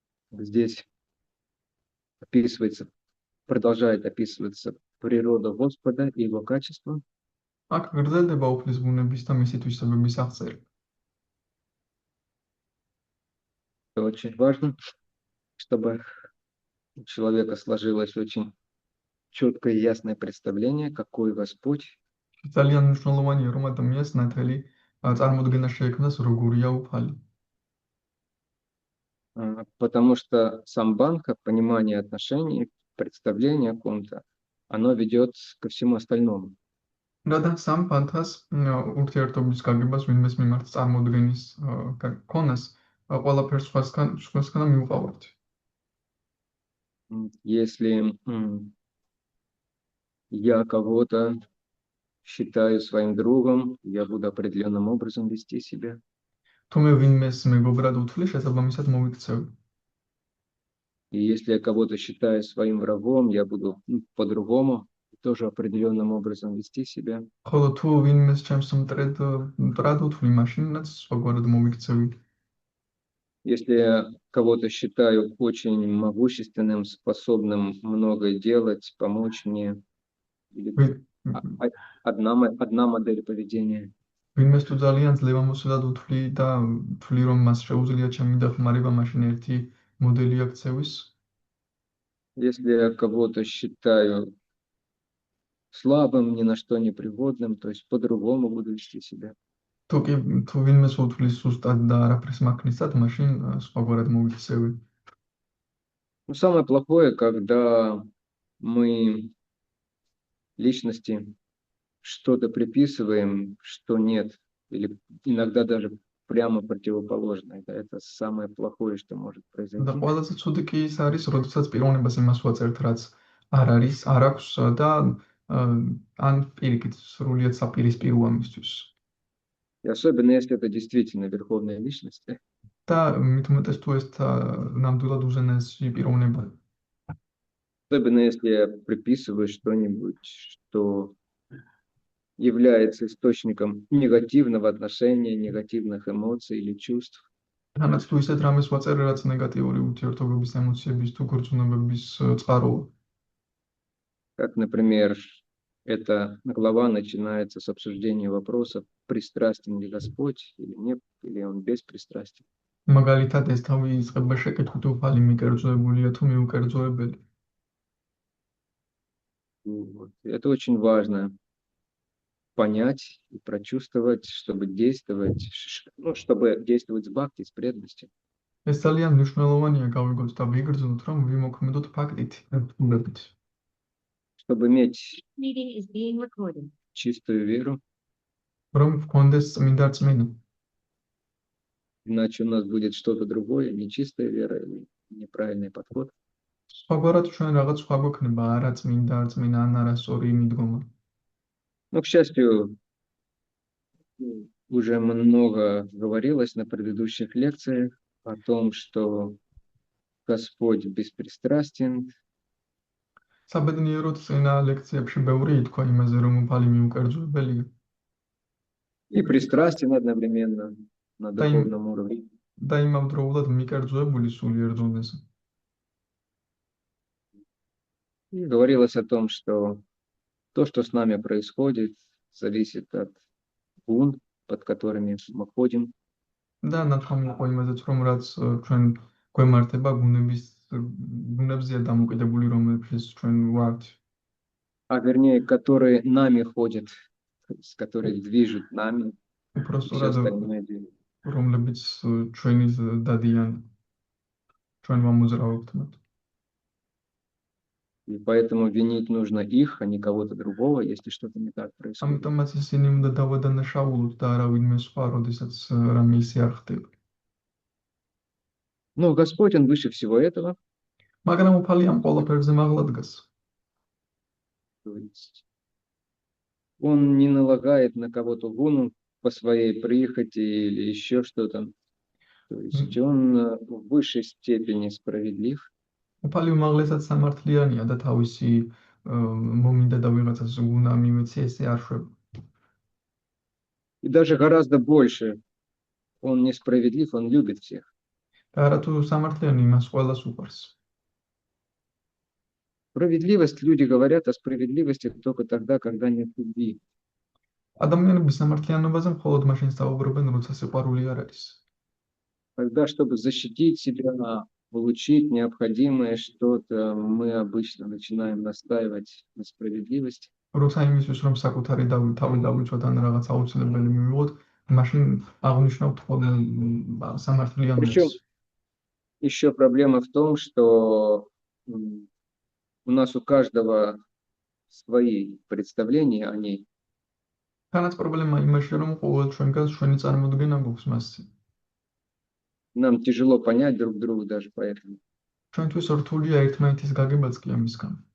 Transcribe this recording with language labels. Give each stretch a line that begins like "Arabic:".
Russian: Здесь описывается, продолжает описываться природа Господа и его качества.
Georgian: აქ გრძელდება უფლის ბუნების და მისი თვისებების აღწერა.
Russian: Это очень важно, чтобы у человека сложилось очень четкое и ясное представление, какой Господь.
Georgian: ძალიან მნიშვნელოვანია, რომ ადამიანს ნათელი წარმოდგენა შეექმნას, როგორია უფალი.
Russian: Потому что сам банк, понимание отношений, представление о ком-то, оно ведет ко всему остальному.
Georgian: რადგან სამ ფანთას ურთიერთობის გაგებას ვინმეს მიმართ წარმოდგენის ქონას ყველაფერს სხვასგან მიუყავართ.
Russian: Если я кого-то считаю своим другом, я буду определенным образом вести себя.
Georgian: თუ მე ვინმეს მეგობრად უთვლი, შესაბამისად მოვიქცევი.
Russian: И если я кого-то считаю своим врагом, я буду по-другому, тоже определенным образом вести себя.
Georgian: ხოლო თუ ვინმეს ჩემს მტრად უთვლი, მაშინაც სხვაგვარად მოვიქცევი.
Russian: Если я кого-то считаю очень могущественным, способным многое делать, помочь мне, или одна модель поведения.
Georgian: ვინმეს თუ ძალიან ძლევამოსილად უთვლი და თვლი რომ მას შეუძლია ჩემი დახმარება, მაშინ ერთი მოდელი აქცევის.
Russian: Если я кого-то считаю слабым, ни на что не пригодным, то есть по-другому буду вести себя.
Georgian: თუ ვინმეს უთვლის სუსტად და არაფერს მაქმნისად, მაშინ სხვაგვარად მოვიქცევი.
Russian: Ну, самое плохое, когда мы личности что-то приписываем, что нет, или иногда даже прямо противоположное. Это самое плохое, что может
Georgian: და
Russian: произойти.
Georgian: ყველაზე ცუდი კი ის არის, როდესაც პიროვნებას იმას ვაწერთ, რაც არ არის, არ აქვს და ან პირიქით სრულიად საპირისპიროა მისთვის.
Russian: И особенно если это действительно верховная личность.
Georgian: და მით უმეტეს თუ ეს ნამდვილად უზენაესი პიროვნება.
Russian: Особенно если я приписываю что-нибудь, что является источником негативного отношения, негативных эмоций или чувств.
Georgian: თანაც თუ ისეთ რამეს ვაწერე, რაც ნეგატიური ურთიერთობების, ემოციების თუ გრძნობების წყაროა.
Russian: Как, например, эта глава начинается с обсуждения вопросов, пристрастен ли Господь или нет, или он беспристрастен.
Georgian: მაგალითად, ეს თავი იწყება შეკითხვით, უფალი მიკერძოებულია თუ მიუკერძოებელი.
Russian: Вот. Это очень важно понять и прочувствовать, чтобы действовать, чтобы действовать с бхакти, с преданностью.
Georgian: ეს ძალიან მნიშვნელოვანია გავიგოთ და ვიგრძნოთ, რომ ვიმოქმედოთ ფაქტით, რთულებით.
Russian: Чтобы иметь
English: Meeting is being recorded.
Russian: чистую веру,
Georgian: რომ გქონდეს წმინდა რწმენა.
Russian: иначе у нас будет что-то другое, нечистая вера или неправильный подход.
Georgian: სხვაგვარად ჩვენ რაღაც სხვა გვექნება, არა წმინდა რწმენა, ან არასწორი მიდგომა.
Russian: Но, к счастью, уже много говорилось на предыдущих лекциях о том, что Господь беспристрастен.
Georgian: საბედნიეროდ წინა ლექციებში ბევრი ითქვა იმაზე, რომ უფალი მიუკერძოებელია.
Russian: И пристрастен одновременно на духовном уровне.
Georgian: და იმავდროულად მიკერძოებული სულიერ დონეზე.
Russian: И говорилось о том, что то, что с нами происходит, зависит от гун, под которыми мы ходим.
Georgian: და ნათქვამი იყო იმაზეც, რომ რაც ჩვენ გვემართება გუნებზეა დამოკიდებული, რომლებშიც ჩვენ ვართ.
Russian: А вернее, которые нами ходят, с которые движут нами,
Georgian: უფრო
Russian: и все
Georgian: სწორად,
Russian: остальное движет.
Georgian: რომლებიც ჩვენის დადიან, ჩვენ ვამოძრავებთ მათ.
Russian: И поэтому винить нужно их, а не кого-то другого, если что-то не так происходит.
Georgian: ამიტომაც ისინი უნდა დავადანაშაულოთ და არა ვინმე სხვა, როდესაც რამე ისე არ ხდება.
Russian: Но Господь, Он выше всего этого.
Georgian: მაგრამ უფალი ამ ყველაფერზე მაღლა დგას.
Russian: То есть Он не налагает на кого-то гуну по своей прихоти или еще что-то. То есть Он в высшей степени справедлив.
Georgian: უფალი უმაღლესად სამართლიანია და თავისი მომინდა და ვიღაცას გუნა მიმეცი ესე არ შვება.
Russian: И даже гораздо больше Он несправедлив, он любит всех.
Georgian: და არა თუ სამართლიანი იმას ყველას უყვარს.
Russian: Справедливость, люди говорят о справедливости только тогда, когда нет любви.
Georgian: ადამიანები სამართლიანობაზე მხოლოდ მაშინ საუბრობენ, როცა სიყვარული არ არის.
Russian: Тогда, чтобы защитить себя, получить необходимое что-то, мы обычно начинаем настаивать на справедливости.
Georgian: როცა იმისთვის რომ საკუთარი თავი დავიცვათ ან რაღაც აუცილებელი მივიღოთ, მაშინ აღნიშნავთ ხოლმე სამართლიანობას.
Russian: Причем еще проблема в том, что у нас у каждого свои представления о ней.
Georgian: თანაც პრობლემა იმაში, რომ ყოველ ჩვენგანს ჩვენი წარმოდგენა გვაქვს მასზე.
Russian: Нам тяжело понять друг друга даже поэтому.
Georgian: ჩვენთვის რთულია ერთმანეთის გაგებაც კი ამისგან.